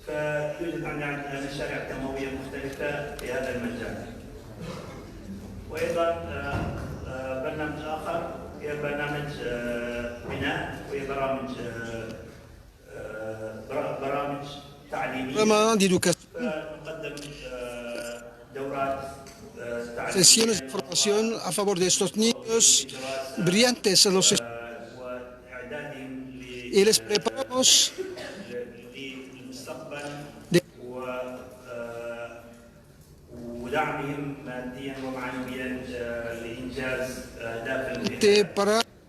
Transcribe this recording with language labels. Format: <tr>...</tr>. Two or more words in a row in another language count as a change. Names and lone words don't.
<ar>فيوجد عندنا مشاريع تنموية مختلفة في هذا المجال. وأيضا برنامج آخر هي برنامج بناء، وهي برامج تعليمية. نقدم دورات</ar> <es>sesiones de formación a favor de estos niños brillantes en los y les preparamos</es> <ar>ودعمهم ماديا ومعنويا لإنجاز أهداف</ar> <es>para</es>